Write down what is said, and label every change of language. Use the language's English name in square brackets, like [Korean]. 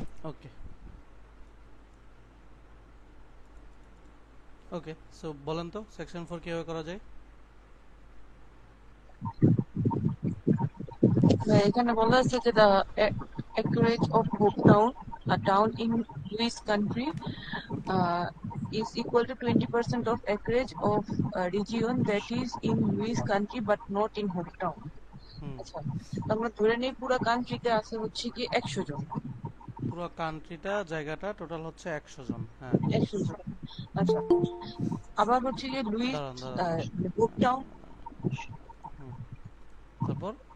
[Bangla] ওকে ওকে, so বলেন তো section 4 কিভাবে করা যায়? এখানে বলা আছে যে [English] the acreage of Hope Town, a town in Lewis County, uh, is equal to 20% of acreage of a region that is in Lewis County but not in Hope Town. হুম, [Bangla] আচ্ছা, তো আমরা ধরে নেই পুরো কান্ট্রিতে আছে হচ্ছে কি 100 জন। পুরো কান্ট্রিটা জায়গাটা টোটাল হচ্ছে 100 জন। হ্যাঁ, 100 জন। আচ্ছা, আবার হচ্ছে গিয়ে লুইস দাঁড়ান দাঁড়ান। Hope town. হুম, তারপর